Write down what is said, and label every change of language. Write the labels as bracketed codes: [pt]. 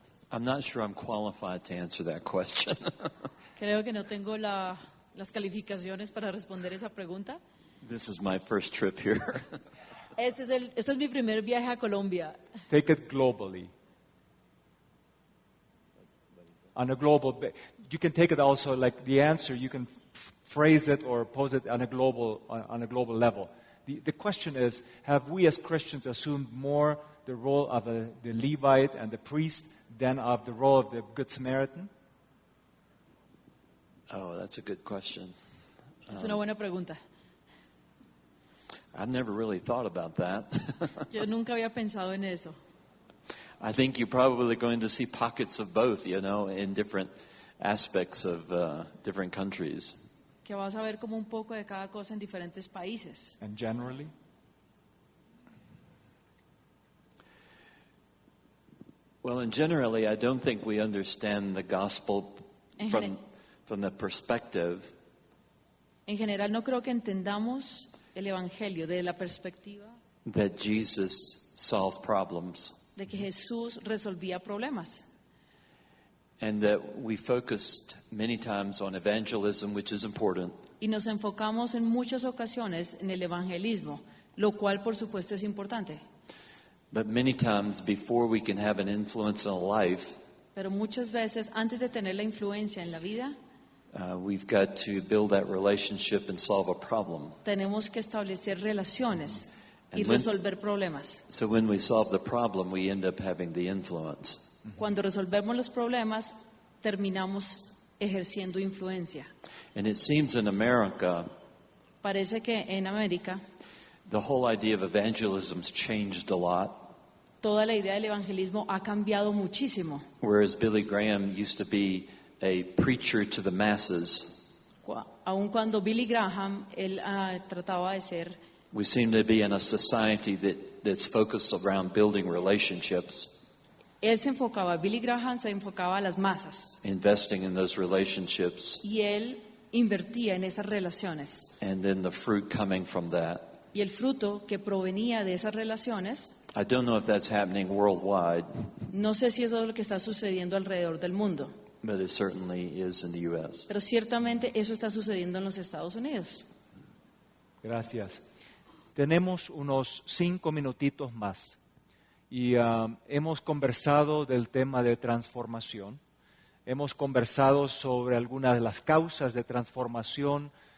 [en] I'm not sure I'm qualified to answer that question. [es] Creo que no tengo las calificaciones para responder esa pregunta. [en] This is my first trip here. [es] Este es mi primer viaje a Colombia. [en] Take it globally. On a global, you can take it also like the answer. You can phrase it or pose it on a global level. The question is: have we as Christians assumed more the role of the Levite and the priest than of the role of the Good Samaritan? Oh, that's a good question. [es] Es una buena pregunta. [en] I've never really thought about that. [es] Yo nunca había pensado en eso. [en] I think you're probably going to see pockets of both, in different aspects of different countries. [es] Que vas a ver como un poco de cada cosa en diferentes países. [en] And generally? Well, and generally, I don't think we understand the gospel from the perspective. [es] En general, no creo que entendamos el evangelio desde la perspectiva [en] that Jesus solved problems. [es] De que Jesús resolvía problemas. [en] And that we focused many times on evangelism, which is important. [es] Y nos enfocamos en muchas ocasiones en el evangelismo, lo cual por supuesto es importante. [en] But many times before we can have an influence in a life, [es] pero muchas veces antes de tener la influencia en la vida, [en] we've got to build that relationship and solve a problem. [es] Tenemos que establecer relaciones y resolver problemas. [en] So when we solve the problem, we end up having the influence. [es] Cuando resolvemos los problemas, terminamos ejerciendo influencia. [en] And it seems in America, [es] parece que en América, [en] the whole idea of evangelism's changed a lot. [es] Toda la idea del evangelismo ha cambiado muchísimo. [en] Whereas Billy Graham used to be a preacher to the masses. [es] Aun cuando Billy Graham él trataba de ser. [en] We seem to be in a society that's focused around building relationships. [es] Él se enfocaba, Billy Graham se enfocaba a las masas. [en] Investing in those relationships. [es] Y él invertía en esas relaciones. [en] And then the fruit coming from that. [es] Y el fruto que provenía de esas relaciones. [en] I don't know if that's happening worldwide. [es] No sé si eso es lo que está sucediendo alrededor del mundo. [en] But it certainly is in the U.S. [es] Pero ciertamente eso está sucediendo en los Estados Unidos. Gracias. Tenemos unos 5 minutitos más y hemos conversado del tema de transformación. Hemos conversado sobre algunas de las causas de transformación.